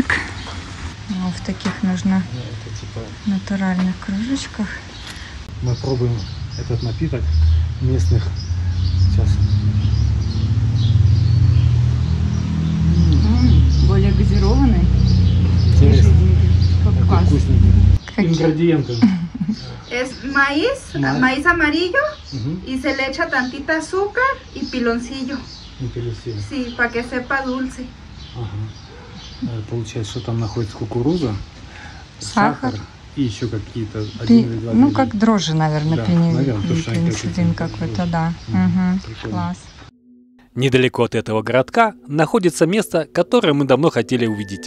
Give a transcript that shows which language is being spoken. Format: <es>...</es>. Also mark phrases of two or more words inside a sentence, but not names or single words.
<ru>Ну, в таких нужно натуральных кружечках. Мы пробуем этот напиток местных. Сейчас. Более газированный. Интересно. Как квас. Вкусненький. Ингредиенты.</ru> <es>Es maíz, maíz amarillo y se le echa tantita azúcar y piloncillo. Sí, para que sepa dulce.</es> <ru>Ага. Получается, что там находится кукуруза, сахар и еще какие-то ну как дрожжи, наверное, да, пенициллин какой-то, да. Угу. Класс. Недалеко от этого городка находится место, которое мы давно хотели увидеть.</ru>